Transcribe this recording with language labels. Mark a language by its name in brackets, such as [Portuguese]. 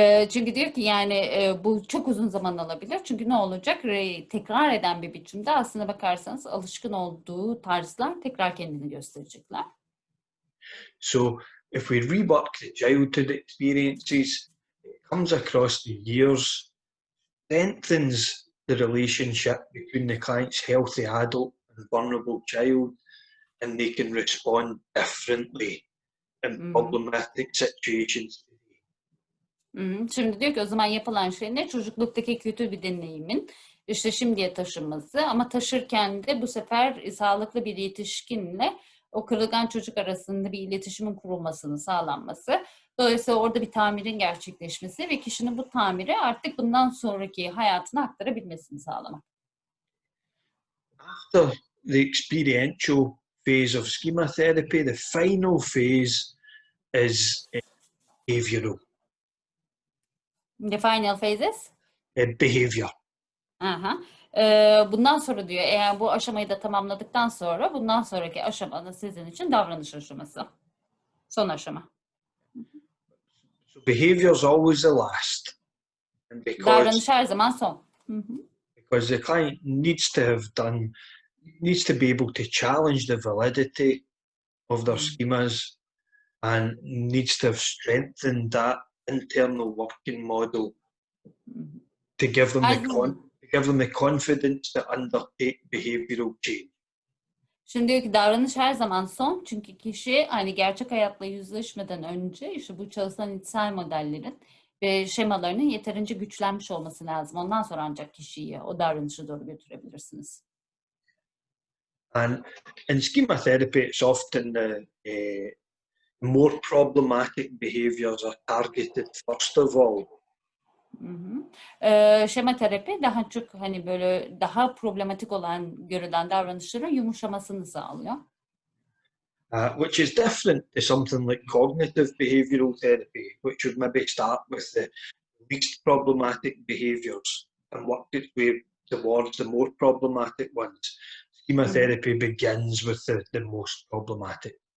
[Turkish] Çünkü diyor ki yani bu çok uzun zaman alabilir. Çünkü ne olacak? Tekrar eden bir biçimde aslına bakarsanız alışkın olduğu tarzlar tekrar kendini gösterecekler. [English] So if we rework the childhood experiences, it comes across the years, strengthens the relationship between the client's healthy adult and vulnerable child, and they can respond differently in problematic situations. [Turkish] Şimdi diyor ki o zaman yapılan şey ne? Çocukluktaki kötü bir deneyimin işte şimdiye taşınması, ama taşırken de bu sefer sağlıklı bir yetişkinle o kırılgan çocuk arasında bir iletişimin kurulmasını sağlanması. Dolayısıyla orada bir tamirin gerçekleşmesi ve kişinin bu tamiri artık bundan sonraki hayatına aktarabilmesini sağlamak. [English] After the experiential phase of schema therapy, the final phase is behavioral. The final phases? Behavior. [Turkish] Bundan sonra diyor, eğer bu aşamayı da tamamladıktan sonra bundan sonraki aşamanın sizin için davranış aşaması. Son aşama. [English] So behavior is always the last. And [Turkish] Davranış her zaman son. [English] Because the client needs to be able to challenge the validity of their schemas, and needs to have strengthened that internal working model to give them the confidence to undertake behavioral change. [Turkish] Şimdi diyor ki davranış her zaman son, çünkü kişi hani gerçek hayatla yüzleşmeden önce işte bu çalışan içsel modellerin ve şemalarının yeterince güçlenmiş olması lazım. Ondan sonra ancak kişiyi o davranışa doğru götürebilirsiniz. [English] And in schema therapy, it's often the more problematic behaviors are targeted first of all. [Turkish] Şema terapi daha çok hani böyle daha problematik olan görülen davranışların yumuşamasını sağlıyor. [English] Which is different to something like cognitive behavioral therapy, which would maybe start with the least problematic behaviors and work its way towards the more problematic ones. Schema therapy begins with the most problematic.